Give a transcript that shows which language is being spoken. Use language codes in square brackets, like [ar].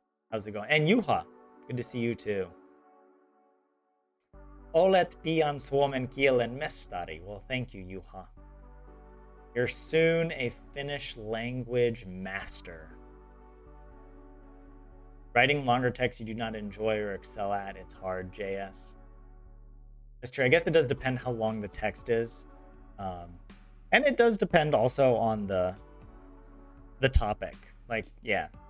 [en] How's it going? And Juha, good to see you too. [fi] Olet pian suomen kielen mestari. [en] Well, thank you, Juha. You're soon a Finnish language master. Writing longer text you do not enjoy or excel at, it's hard, JS. That's true. I guess it does depend how long the text is. And it does depend also on the topic. Like, yeah.